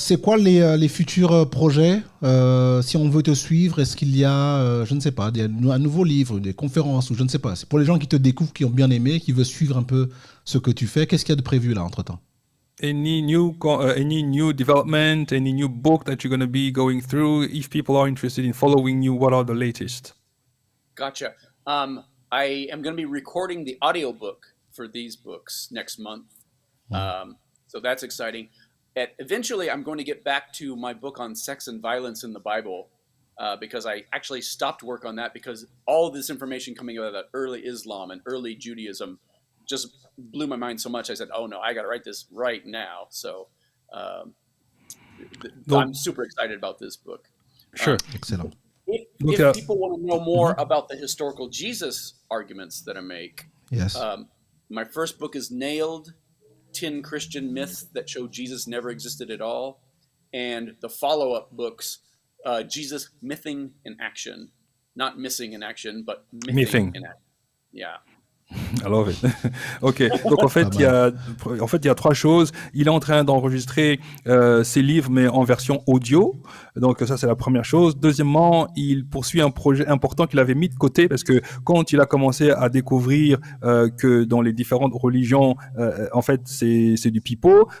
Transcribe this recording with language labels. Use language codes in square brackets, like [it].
[fr] C'est quoi les futurs projets? Si on veut te suivre, est-ce qu'il y a, je ne sais pas, un nouveau livre, des conférences, ou je ne sais pas. C'est pour les gens qui te découvrent, qui ont bien aimé, qui veulent suivre un peu ce que tu fais. Qu'est-ce qu'il y a de prévu là, entre-temps? [en] Any new development, any new book that you're going to be going through? If people are interested in following you, what are the latest? Gotcha. I am going to be recording the audiobook for these books next month. So that's exciting. Eventually, I'm going to get back to my book on sex and violence in the Bible, because I actually stopped work on that because all this information coming out of early Islam and early Judaism just blew my mind so much. I said, oh no, I got to write this right now. So I'm super excited about this book. Sure. Excellent. If people want to know more about the historical Jesus arguments that I make, Yes. My first book is Nailed, 10 Christian Myths that show Jesus never existed at all. And the follow-up books, Jesus Mything in Action. Not missing in action, but mything in action. Yeah. I love it. Ok. [fr] Donc en fait, il y a trois choses. Il est en train d'enregistrer ses livres, mais en version audio. Donc ça, c'est la première chose. Deuxièmement, il poursuit un projet important qu'il avait mis de côté parce que quand il a commencé à découvrir que dans les différentes religions, en fait, c'est du pipeau.